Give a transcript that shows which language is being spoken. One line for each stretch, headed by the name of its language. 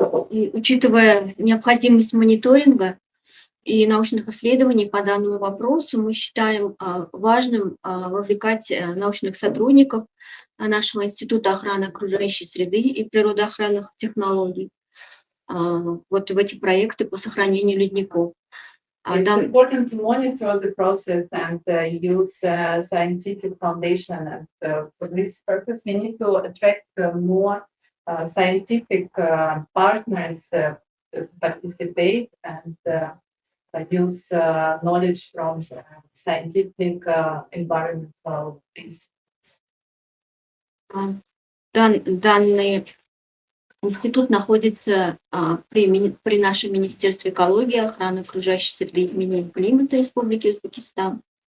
Russian: И учитывая необходимость мониторинга и научных исследований по данному вопросу, мы считаем важным вовлекать научных сотрудников нашего Института охраны окружающей среды и природоохранных технологий вот в эти проекты по сохранению ледников.
English: It's important to monitor the process and use scientific foundation. And for this purpose, we need to attract more scientific partners to participate and use knowledge from scientific environmental institutes.
Russian: Данный институт находится при нашем Министерстве экологии, охраны окружающей среды и изменения климата Республики Узбекистан.